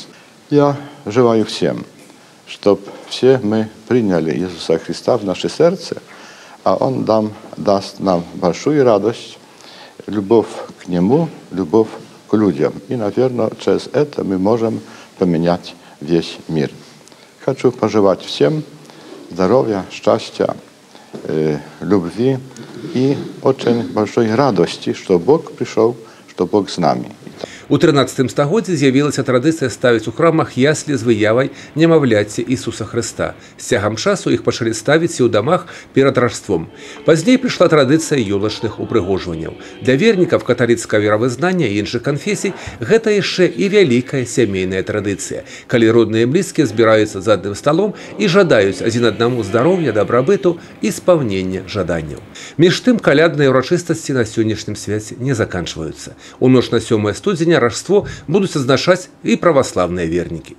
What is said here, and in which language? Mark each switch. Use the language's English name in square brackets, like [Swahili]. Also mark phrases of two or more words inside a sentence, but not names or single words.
[Russian] Я желаю всем, чтобы все мы приняли Иисуса Христа в наше сердце, а Он даст нам большую радость, любовь к Нему, любовь к людям. И, наверное, через это мы можем поменять весь мир. Хочу пожелать всем здоровья, счастья, любви и очень большой радости, что Бог пришел, что Бог с нами. [Belarusian] У 13 стагоддзі з'явілася традыцыя ставіць у храмах яслі з выявай немаўляці Ісуса Хрыста. З цягам часу іх пачалі ставіць і ў дамах перад Раждством. Пазней прыйшла традыцыя ёлачных упрыгожванняў. Для вернікаў каталіцкага веравызнання і іншых канфесій гэта яшчэ і вялікая сямейная традыцыя, калі родныя і блізкія збіраюцца за адным сталом і жадаюць адзін аднаму здароўя, дабрабыту і спаўнення жаданняў. Між тым, калядныя ўрачыстасці на сённяшнім свяце не заканчваюцца. У ноч на 7 студзеня [Russian] Рождество будут отзначать и православные верники.